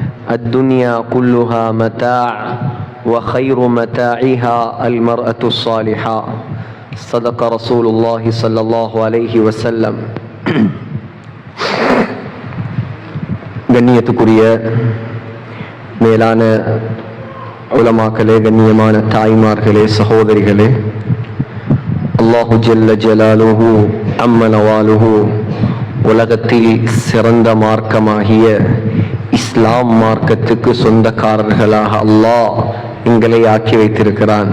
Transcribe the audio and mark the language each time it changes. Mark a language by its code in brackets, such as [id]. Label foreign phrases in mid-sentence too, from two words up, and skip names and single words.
[ar] الدنيا كلها متاع وخير متاعها المرأة الصالحة صدق رسول الله صلى الله عليه وسلم. [ta] கண்ணியத்துக்குரிய மேலான உலமாக்களே, கண்ணியமான தாய்மார்களே, சகோதரிகளே, [ar] الله جل جلاله وعم نواله [ta] உலகத்தில் சிறந்த மார்க்கமாகிய இஸ்லாம் மார்க்கத்துக்கு சொந்தக்காரர்களாக அல்லாஹ் எங்களை ஆக்கி வைத்திருக்கிறான்.